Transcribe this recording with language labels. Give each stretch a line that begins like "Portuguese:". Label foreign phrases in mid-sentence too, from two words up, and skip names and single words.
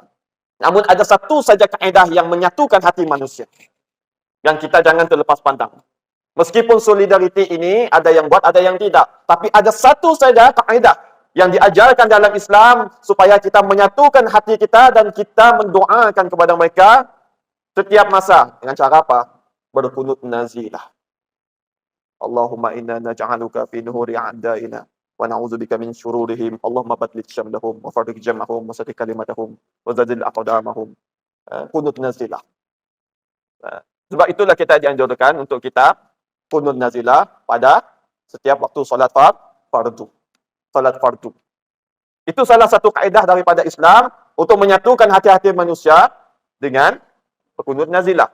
Malay: Namun ada satu saja kaedah yang menyatukan hati manusia, yang kita jangan terlepas pandang. Meskipun solidariti ini ada yang buat, ada yang tidak. Tapi ada satu saja kaedah yang diajarkan dalam Islam supaya kita menyatukan hati kita dan kita mendoakan kepada mereka setiap masa. Dengan cara apa? Berkunut nazilah.
Arabic: اللهم إنا نجعلك في نحور أعدائنا ونعوذ بك من شرورهم. اللهم بدد شملهم وفرق جمعهم وشتت كلمتهم وزلزل أقدامهم.
Malay: Kunut nazilah. Sebab itulah kita dianjurkan untuk kita kunut nazilah pada setiap waktu solat fardu. Salat fardu. Itu salah satu kaedah daripada Islam untuk menyatukan hati-hati manusia dengan berkunut nazilah.